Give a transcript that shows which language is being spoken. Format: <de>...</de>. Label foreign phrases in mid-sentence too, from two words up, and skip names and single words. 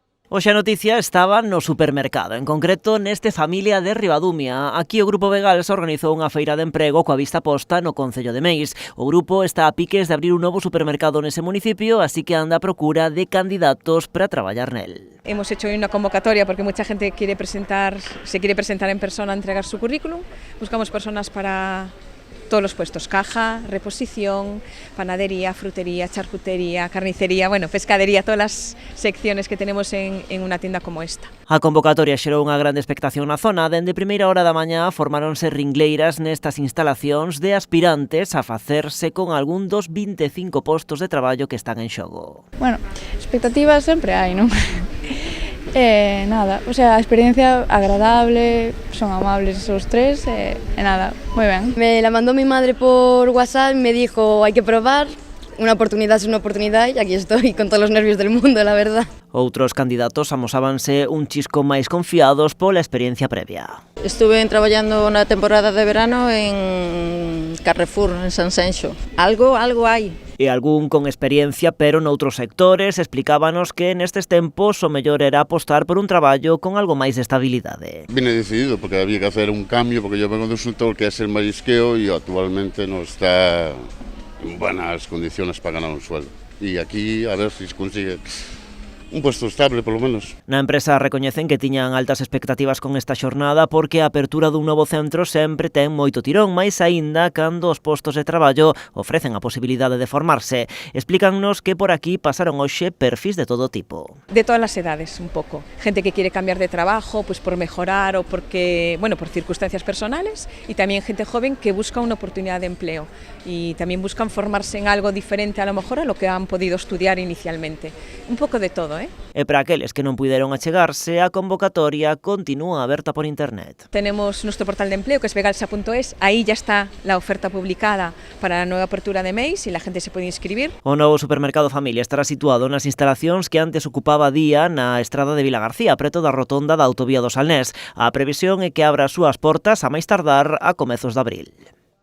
<gl>Hoxe a noticia estaba no supermercado, en concreto neste Familia de Ribadumia. Aquí o Grupo Begals organizou unha feira de emprego coa vista posta no concello de Meis. O grupo está a piques de abrir un novo supermercado nese municipio, así que anda a procura de candidatos para traballar nel.</gl> <es>Hemos hecho hoy una convocatoria porque mucha gente se quiere presentar en persona a entregar su currículum. Buscamos personas para todos los puestos: caja, reposición, panadería, frutería, charcutería, carnicería, pescadería, todas las secciones que tenemos en una tienda como esta.</es> <gl>A convocatoria xerou unha grande expectación na zona. Dende primeira hora da mañá formáronse ringleiras nestas instalacións de aspirantes a facerse con algún dos 25 postos de traballo que están en xogo. Bueno, expectativas sempre hai, non? Nada, o sea, a experiencia agradable, son amables os tres, nada, moi ben.</gl> <es>Me la mandó mi madre por WhatsApp y me dijo, hay que probar, una oportunidad es una oportunidad y aquí estoy con todos los nervios del mundo, la verdad.</es> <gl>Outros candidatos amosábanse un chisco máis confiados pola experiencia previa. Estuve traballando na temporada de verano en Carrefour, en Sanxenxo. Algo hai. E algún con experiencia, pero noutros sectores, explicábanos que nestes tempos o mellor era apostar por un traballo con algo máis de estabilidade.</gl> <es>Vine decidido porque había que hacer un cambio, porque yo vengo de un sector que es el marisqueo y actualmente no está en buenas condiciones para ganar un sueldo. Y aquí a ver si se consigue un puesto estable,</es> <gl>polo menos. Na empresa recoñecen que tiñan altas expectativas con esta xornada porque a apertura dun novo centro sempre ten moito tirón, máis aínda cando os postos de traballo ofrecen a posibilidade de formarse. Explícannos que por aquí pasaron hoxe perfis de todo tipo.</gl> <es>De todas las edades, un poco. Gente que quiere cambiar de trabajo, pues por mejorar o porque, por circunstancias personales, y también gente joven que busca una oportunidad de empleo y también buscan formarse en algo diferente a lo mejor a lo que han podido estudiar inicialmente. Un poco de todo,</es> <gl>E para aqueles que non puideron achegarse, a convocatoria continúa aberta por internet.</gl> <es>Tenemos nuestro portal de empleo, que es begalsa.es, ahí ya está la oferta publicada para la nueva apertura de Meis y la gente se puede inscribir.</es> <gl>O novo supermercado Familia estará situado nas instalacións que antes ocupaba Día na estrada de Vilagarcía, preto da rotonda da autovía do Salnés. A previsión é que abra as súas portas a máis tardar a comezos de abril.</gl>